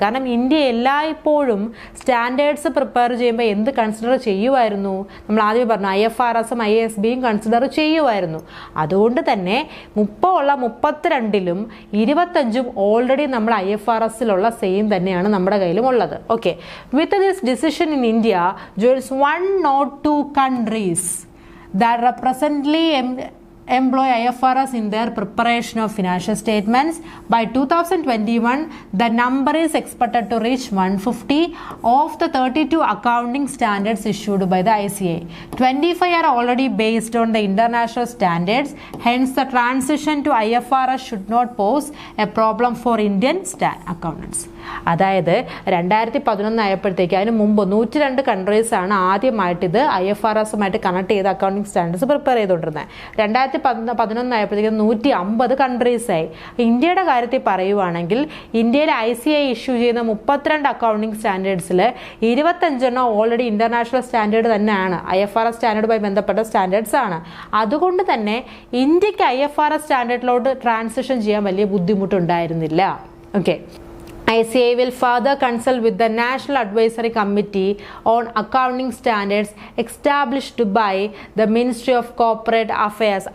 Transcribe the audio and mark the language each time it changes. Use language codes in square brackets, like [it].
[ml] കാരണം ഇന്ത്യ എല്ലായ്പ്പോഴും standards prepare ചെയ്യുമ്പോൾ എന്ത് കൺസിഡർ ചെയ്യുമായിരുന്നു? നമ്മൾ ആദ്യം പറഞ്ഞു IFRSും IASBയും കൺസിഡർ ചെയ്യുമായിരുന്നു. അതുകൊണ്ട് തന്നെ 32ലും 25 ഓൾറെഡി നമ്മൾ IFRSിലുള്ള സെയിം തന്നെയാണ് നമ്മുടെ കയ്യിലും ഉള്ളത്. Okay, with this decision in India [en] joins 102 countries that presently employ IFRS in their preparation of financial statements. By 2021, the number is expected to reach 150 of the 32 accounting standards issued by the ICA. 25 are already based on the international standards. Hence, the transition to IFRS should not pose a problem for Indian accountants. [ml] അതായത് 2011 ആയപ്പോഴത്തേക്ക് അതിന് മുമ്പ് 102 countries ആണ് ആദ്യമായിട്ട് ഇത് IFRSുമായിട്ട് connect ചെയ്ത് accounting standards prepare ചെയ്തുകൊണ്ടിരുന്നത്. 2011 ആയപ്പോഴത്തേക്ക് 150 കൺട്രീസായി. ഇന്ത്യയുടെ കാര്യത്തിൽ പറയുവാണെങ്കിൽ ഇന്ത്യയിൽ ICA ഇഷ്യൂ ചെയ്യുന്ന 32 അക്കൗണ്ടിങ് സ്റ്റാൻഡേർഡ്സിൽ 25 ഓൾറെഡി ഇന്റർനാഷണൽ സ്റ്റാൻഡേർഡ് തന്നെയാണ്, IFRS സ്റ്റാൻഡേർഡുമായി ബന്ധപ്പെട്ട സ്റ്റാൻഡേർഡ്സ് ആണ്. അതുകൊണ്ട് തന്നെ ഇന്ത്യക്ക് IFRS സ്റ്റാൻഡേർഡിലോട്ട് ട്രാൻസിഷൻ ചെയ്യാൻ വലിയ ബുദ്ധിമുട്ടുണ്ടായിരുന്നില്ല. [en] Okay, ICA will further consult with the National Advisory Committee on Accounting Standards established by the Ministry of Corporate Affairs.